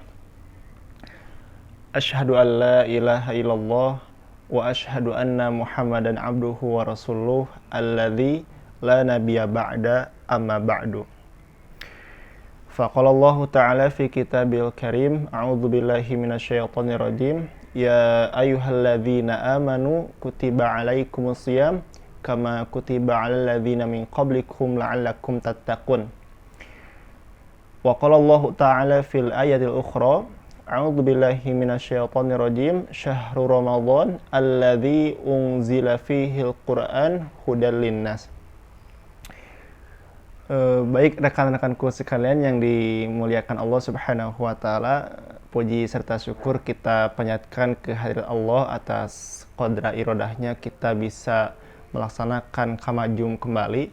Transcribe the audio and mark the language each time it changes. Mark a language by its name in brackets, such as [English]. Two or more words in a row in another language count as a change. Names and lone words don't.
[Arabic] أشهد أن لا إله إلا الله وأشهد أن محمدا عبده ورسوله الذي لا نبي بعد أما بعد. فقال الله تعالى في الكتاب الكريم أعوذ بالله من الشيطان الرجيم, يا أيها الذين آمنوا كتب عليكم الصيام كما كتب على الذين من قبلكم لعلكم تتقون. وقال الله تعالى في الآية الأخرى أعوذ بالله من الشيطان الرجيم شهر رمضان الذي أنزل فيه القرآن هدى للناس. [Indonesian] Baik rekan-rekanku sekalian yang dimuliakan Allah [Arabic] سبحانه وتعالى, [Indonesian] puji serta syukur kita panjatkan kehadirat Allah atas qadra irodahnya kita bisa melaksanakan kamajum kembali.